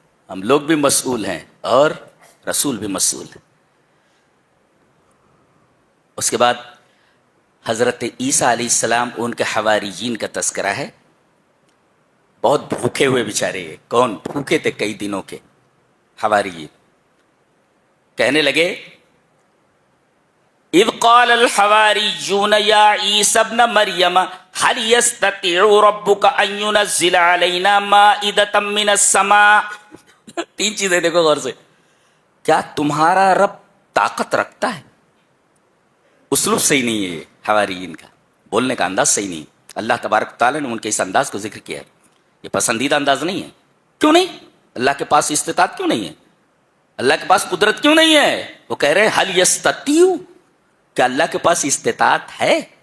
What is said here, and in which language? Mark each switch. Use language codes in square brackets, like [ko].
[ur] ہم لوگ بھی مسئول ہیں اور رسول بھی مسئول ہیں. اس کے بعد حضرت عیسیٰ علیہ السلام ان کے حواریین کا تذکرہ ہے. بہت بھوکے ہوئے بیچارے، کون بھوکے تھے کئی دنوں کے حواریین. کہنے لگے [ar] اذ قال الحواریون یا عیسی ابن مریم هل يستطيع ربك ان ينزل علينا مائدة من السماء. [ur] 3 چیزیں دیکھو غور سے. کیا تمہارا رب طاقت رکھتا ہے؟ اسلوب صحیح نہیں ہے حواریین کا، بولنے کا انداز صحیح نہیں. اللہ تبارک تعالیٰ نے ان کے اس انداز کو ذکر کیا ہے. یہ پسندیدہ انداز نہیں ہے. کیوں نہیں؟ اللہ کے پاس استطاعت کیوں نہیں ہے؟ اللہ کے پاس قدرت کیوں نہیں ہے؟ وہ کہہ رہے ہیں [ar] حل یستطیع، [ur] کہ اللہ کے پاس استطاعت ہے.